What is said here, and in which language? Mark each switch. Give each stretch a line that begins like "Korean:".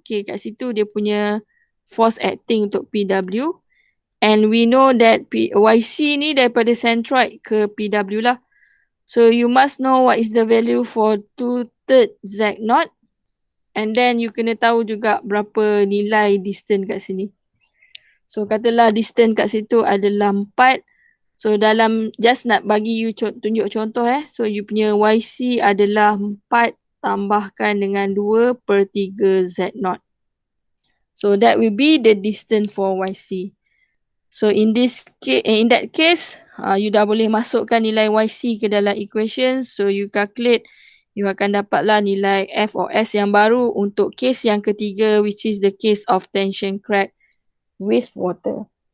Malay: Okay, kat situ dia punya force acting untuk PW.
English: And we know that YC
Malay: ni daripada centroid ke PW lah.
English: So you must know what is the value for 2/3 Z0.
Malay: And then you kena tahu juga berapa nilai distance kat sini. So katalah distance kat situ adalah 4. So dalam just nak bagi you tunjuk contoh So you punya YC adalah 4 tambahkan dengan 2/3 Z0.
English: So that will be the distance for YC. So in that case,
Malay: you dah boleh masukkan nilai YC ke dalam equation. So you calculate, you akan dapatlah nilai F or S yang baru untuk case yang ketiga,
English: which is the case of tension crack with water.